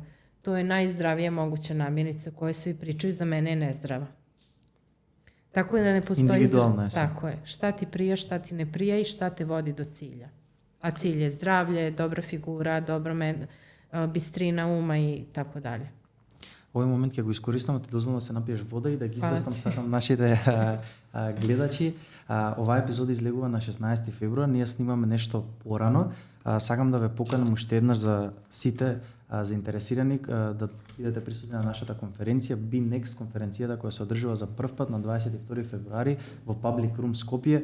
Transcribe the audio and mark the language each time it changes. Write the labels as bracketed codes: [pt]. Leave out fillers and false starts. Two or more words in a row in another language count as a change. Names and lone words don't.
[sr] To je najzdravija moguća namirnica koje svi pričaju, za mene je nezdrava. Tako da ne postoji... Individualno je. Tako je. Šta ti prija, šta ti ne prija i šta te vodi do cilja. A cilj je zdravlje, dobra figura, dobra bistrina uma i tako dalje. [mk] Овој момент ќе го искористам, ти дозволам да се напиеш вода и да ги известам Пати. сакам нашите гледачи. Оваа епизода излегува на 16 февруар, ние снимаме нешто порано. Сакам да ве поканам уште еднаш за сите заинтересирани да бидете присутни на нашата конференција Be Next конференцијата која се одржува за прв пат на 22 февруари во Public Room Скопје.